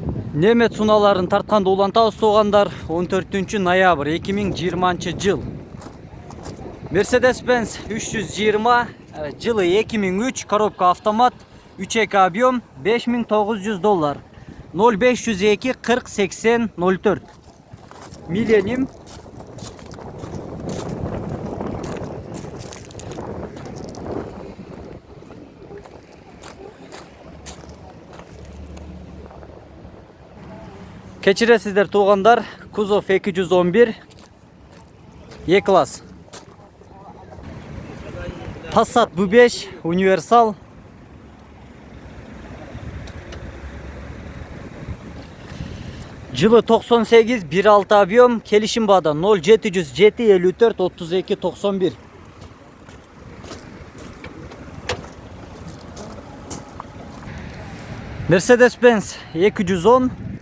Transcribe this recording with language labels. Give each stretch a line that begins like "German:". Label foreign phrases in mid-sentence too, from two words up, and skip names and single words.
Kyrgyz: Немет суналарын тартканды улантабыз туугандар. 14 ноябрь 2020 жыл. Mercedes-Benz 320 жылы 2003
Russian: коробка автомат
Kyrgyz: 3.2 объем $5900. 0502 40 80 04. Millennium. Кечиресиздер туугандар. Kuzov 211 E-Class. Passat B5 Universal. Жылы 98 1.6 объем. Келишим бада 0700 754 32 91. Mercedes-Benz 210.